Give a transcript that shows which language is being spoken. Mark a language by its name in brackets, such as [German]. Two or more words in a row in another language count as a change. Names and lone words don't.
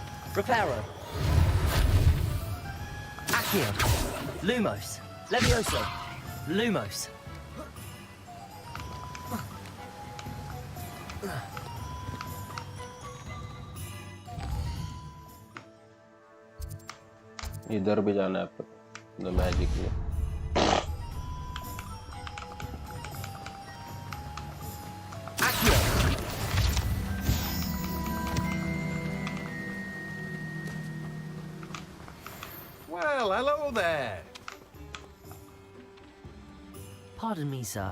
[Latin] Reparo. Accio. Lumos. Levioso. Lumos. [Hindi] इधर भी जाना है आपको [English] the magic [Hindi] में। [English] Well, hello there. Pardon me, sir.